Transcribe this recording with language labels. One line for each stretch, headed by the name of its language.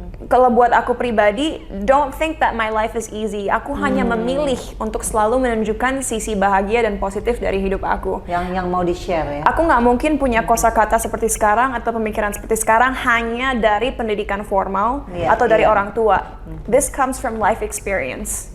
Indonesian: kalau buat aku pribadi,
English: don't think that my life is easy.
Indonesian: Aku hanya memilih untuk selalu menunjukkan sisi bahagia dan positif dari hidup aku. Yang mau di-share ya. Aku nggak mungkin punya kosakata seperti sekarang atau pemikiran seperti sekarang hanya dari pendidikan formal atau dari orang tua.
English: This comes from life experience.